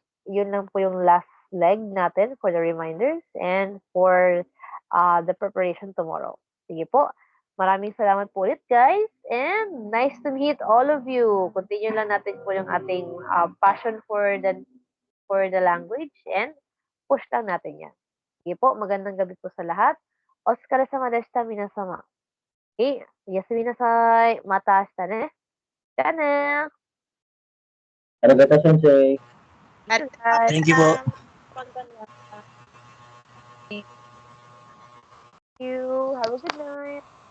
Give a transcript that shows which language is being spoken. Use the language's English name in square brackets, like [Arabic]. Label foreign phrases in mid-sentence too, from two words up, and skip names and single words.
[Filipino] Yun lang po yung [English] last leg natin for the reminders and for the preparation tomorrow. [Filipino] Sige po. Maraming salamat po ulit [English] guys and nice to meet all of you. [Filipino] Continue lang natin po yung ating [English] passion for the language and push [Filipino] lang natin yan. Sige po, magandang gabi po sa lahat. [Japanese] お疲れ様でした皆様. おやすみなさい。また明日ね。じゃあね。ありがとう、先生. [English] Thank you, guys. Thank you po. Thank you. Have a good night.